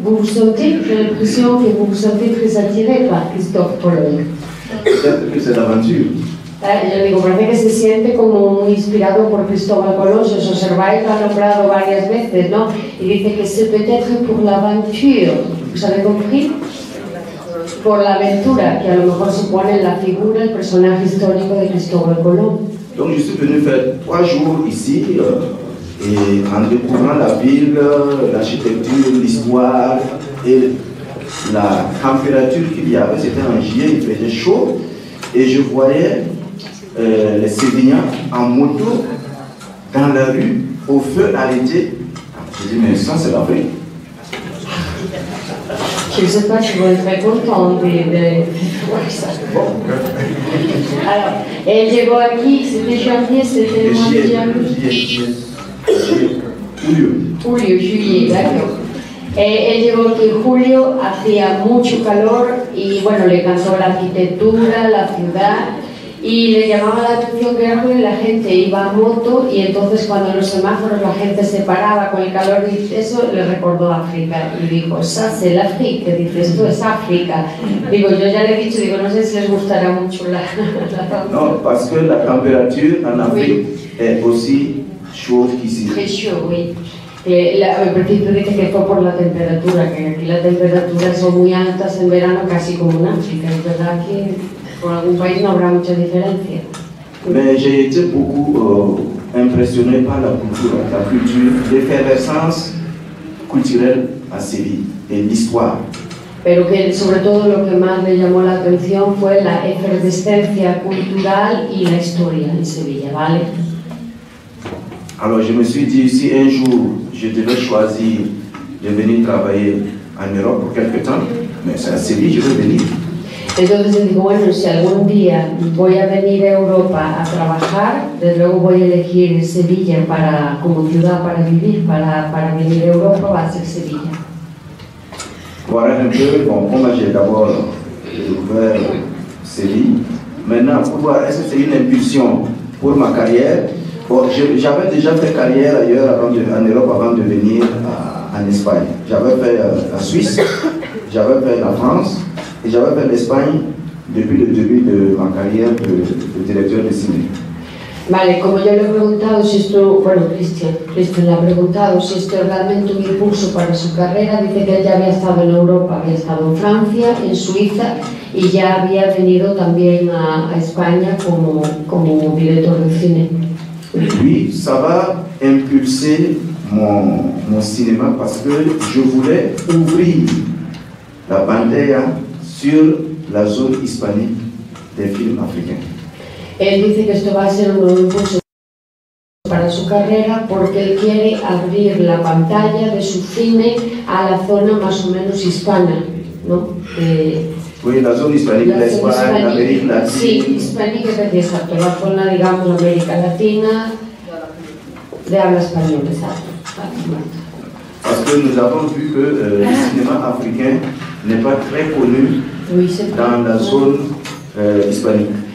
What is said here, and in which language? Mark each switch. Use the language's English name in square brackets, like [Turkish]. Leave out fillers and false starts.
[French] Vous vous sentez, j'ai l'impression que vous vous sentez très attiré par Christophe Colomb. Peut-être que c'est l'aventure. [Spanish] Yo digo, parece que se siente como muy inspirado por Cristóbal Colón. Si os observáis, lo ha nombrado varias veces, ¿no? Y dice que [French] c'est peut-être pour l'aventure. ¿Vous avez compris? [Spanish] Por la aventura, que a lo mejor se pone en la figura, el personaje histórico de Cristóbal Colón. [French] Donc je suis venu faire 3 jours ici et en découvrant la ville, l'architecture, l'histoire et la température qu'il y avait, c'était en juillet, il faisait chaud et je voyais les Sévillans en moto dans la rue au feu arrêté. Je dis mais ça c'est l'Afrique. Je ne sais pas si vous êtes très content de voir ça. Alors, elle [Spanish] llegó aquí, [French] c'était janvier, c'était le mois de julio, juillet, d'accord. [Spanish] Él llegó aquí en julio, hacía mucho calor y bueno, le encantó la arquitectura, la ciudad y le llamaba la atención que la gente iba a moto y entonces cuando en los semáforos la gente se paraba con el calor y eso le recordó África y dijo, [French] ça c'est l'Afrique, [Spanish] dice, esto es África. Digo, yo ya le he dicho, digo, no sé si les gustará mucho la [French] Non, parce que la température en Afrique est aussi chaude qu'ici. Très chaud, oui. [Spanish] Al principio dice que fue por la temperatura, que aquí las temperaturas son muy altas en verano, casi como en África. Es verdad que por algún país no habrá mucha diferencia. [French] Mais j'ai été beaucoup impressionné par la culture, l'effervescence culturelle à Séville et l'histoire. [Spanish] Pero que sobre todo lo que más le llamó la atención fue la efervescencia cultural y la historia en Sevilla, ¿vale? [French] Alors je me suis dit, si un jour je devais choisir de venir travailler en Europe pour quelque temps, mais c'est à Séville je veux venir. [Spanish] Entonces digo, bueno, si algún día voy a venir a Europa a trabajar, desde luego voy a elegir Sevilla como ciudad para vivir, para venir a Europa va a ser Sevilla. [French] Voilà un peu, bon, comment j'ai d'abord découvert Séville. Maintenant, pour voir, est-ce que c'est une impulsion pour ma carrière? Bon, j'avais déjà fait carrière ailleurs en Europe avant de venir en Espagne. J'avais fait la Suisse, j'avais fait la France et j'avais fait l'Espagne depuis le début de ma carrière de directeur de ciné. [Spanish] Vale, como yo le he preguntado si esto, bueno, Cristian le ha preguntado si esto es realmente un impulso para su carrera, dice que él ya había estado en Europa, había estado en Francia, en Suiza y ya había venido también a España como director de cine. [French] Oui, ça va impulser mon cinéma parce que je voulais ouvrir la pantalla sur la zone hispanique des films africains. [Spanish] Él dice que esto va a ser un impulso para su carrera porque él quiere abrir la pantalla de su cine a la zona más o menos hispana, ¿no? [French] Oui, la zone hispanique, l'Espagne, l'Amérique latine. [Spanish] Sí, hispánica es decir, exacto, la zona, digamos, América Latina, de habla española, exacto. [French] Parce que nous avons vu que le cinéma africain n'est pas très connu dans la zone hispanique.